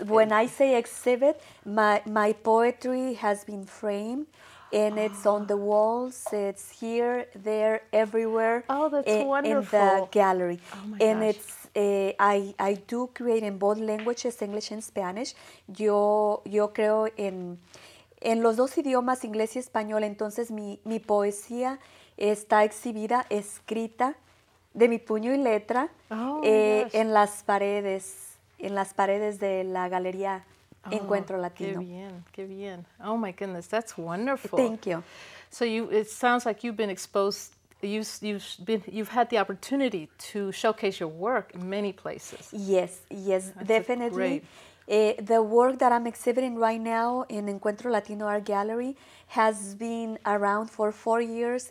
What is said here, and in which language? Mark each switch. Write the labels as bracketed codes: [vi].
[en] When I say exhibit, my poetry has been framed. And it's on the walls. It's here, there, everywhere. Oh, that's wonderful. In the gallery. Oh my and gosh. It's I do create in both languages, English and Spanish. [es] Yo creo en los dos idiomas, inglés y español. Entonces mi poesía está exhibida, escrita de mi puño y letra en las paredes de la galería. Encuentro Latino. Qué bien, qué bien. [en] Oh my goodness, that's wonderful. Thank you. So it sounds like you've been exposed. You've had the opportunity to showcase your work in many places. Yes, That's definitely. The work that I'm exhibiting right now in Encuentro Latino Art Gallery has been around for 4 years.